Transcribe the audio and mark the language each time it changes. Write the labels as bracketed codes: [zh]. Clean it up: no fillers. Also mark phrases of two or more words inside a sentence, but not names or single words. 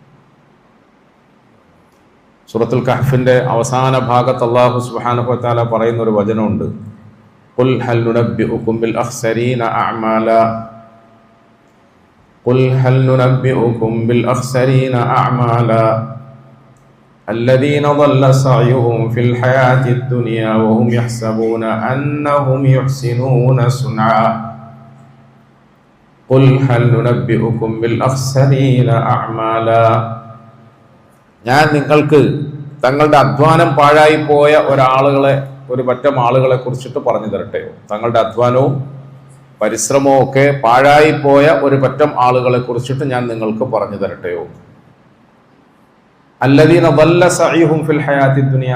[ml] സൂറത്തുൽ കഹ്ഫിൻ്റെ അവസാന ഭാഗത്ത് അല്ലാഹു [ar] سبحانه وتعالى [ml] പറയുന്ന ഒരു വചനമുണ്ട്. [ar] قل هل ننبئكم بالأخسرين أعمالا قل هل ننبئكم بالأخسرين أعمالا الذين ضل سعيهم في الحياة الدنيا وهم يحسبون أنهم يحسنون صنعا قل هل ننبئكم بالأخسرين أعمالا. [ml] ഞാൻ നിങ്ങൾക്ക് തങ്ങളുടെ അധ്വാനം പാഴായി പോയ ഒരു പറ്റം ആളുകളെ കുറിച്ചിട്ട് പറഞ്ഞു തരട്ടെയോ? തങ്ങളുടെ അധ്വാനവും പരിശ്രമവും ഒക്കെ പാഴായി പോയ ഒരു പറ്റം ആളുകളെ കുറിച്ചിട്ട് ഞാൻ നിങ്ങൾക്ക് പറഞ്ഞു തരട്ടെയോ? [ar] അല്ലദീന ضل سعيهم في الحياة الدنيا.